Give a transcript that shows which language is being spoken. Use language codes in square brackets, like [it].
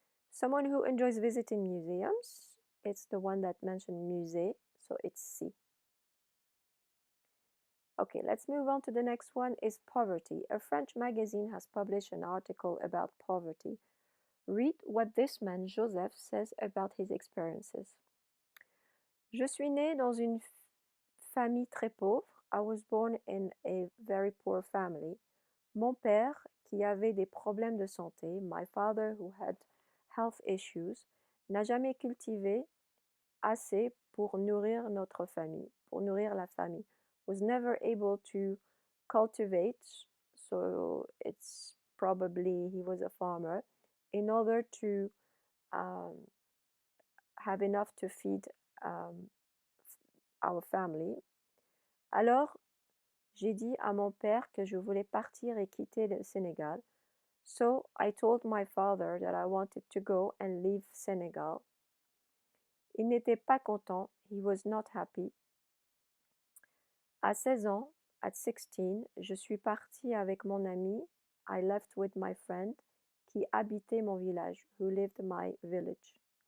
[en] Someone who enjoys visiting museums, it's the one that mentioned musée, so it's C. Okay, let's move on to the next one, is poverty. A French magazine has published an article about poverty. Read what this man, Joseph, says about his experiences. [fr] Je suis né dans une famille très pauvre. [en] I was born in a very poor family. [fr] Mon père, qui avait des problèmes de santé, [en] my father who had health issues, [fr] n'a jamais cultivé assez pour nourrir notre famille, pour nourrir la famille. [en] Was never able to cultivate, so it's probably he was a farmer, in order to um, have enough to feed um, our family. [fr] Alors, j'ai dit à mon père que je voulais partir et quitter le Sénégal. [en] So I told my father that I wanted to go and leave Senegal. [fr] Il n'était pas content. [en] He was not happy. [fr] À 16 ans, [en] at 16, [fr] je suis partie avec mon ami. [en] I left with my friend [fr] qui habitait mon village, [en] who lived in my village.